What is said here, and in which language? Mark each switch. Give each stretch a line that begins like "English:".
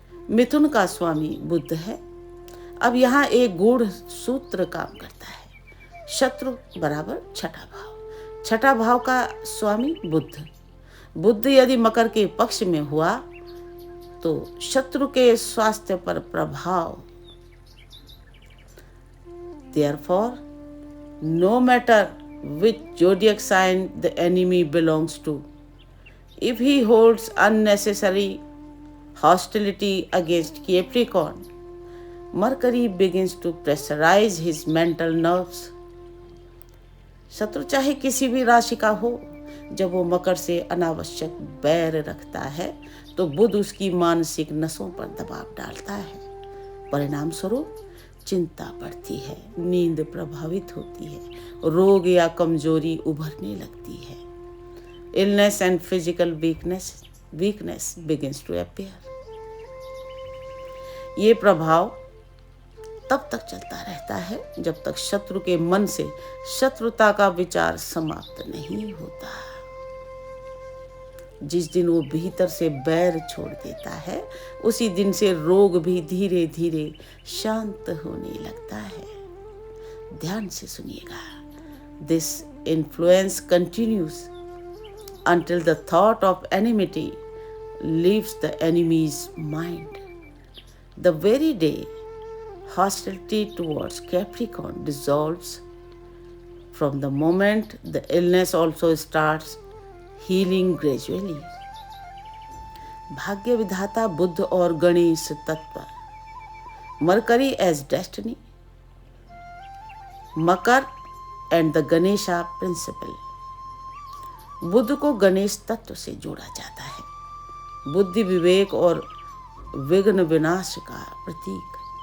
Hindi: मिथुन का स्वामी बुध है। अब यहाँ एक गूढ़ सूत्र काम करता है। शत्रु बराबर छठा भाव, छठा भाव का स्वामी बुध यदि मकर के पक्ष में हुआ तो शत्रु के स्वास्थ्य पर प्रभाव।
English: Therefore, no matter which zodiac sign the enemy belongs to, if he holds unnecessary hostility against Capricorn, Mercury begins to pressurize his mental nerves.
Hindi: शत्रु चाहे किसी भी राशि का हो, जब वो मकर से अनावश्यक बैर रखता है तो बुध उसकी मानसिक नसों पर दबाव डालता है। परिणाम स्वरूप चिंता बढ़ती है, नींद प्रभावित होती है, रोग या कमजोरी उभरने लगती है।
English: Illness and physical weakness begins to appear.
Hindi: ये प्रभाव तब तक चलता रहता है जब तक शत्रु के मन से शत्रुता का विचार समाप्त नहीं होता। जिस दिन वो भीतर से बैर छोड़ देता है, उसी दिन से रोग भी धीरे धीरे शांत होने लगता है। ध्यान से सुनिएगा।
English: This influence continues until the thought of enmity leaves the enemy's mind. The very day hostility towards Capricorn dissolves, from the moment the illness also starts healing gradually.
Hindi: भाग्य विधाता बुध और गणेश तत्व,
English: Mercury as destiny, Makar and the Ganesha principle.
Hindi: बुध को गणेश तत्व से जोड़ा जाता है, बुद्धि, विवेक और विघ्न विनाश का प्रतीक।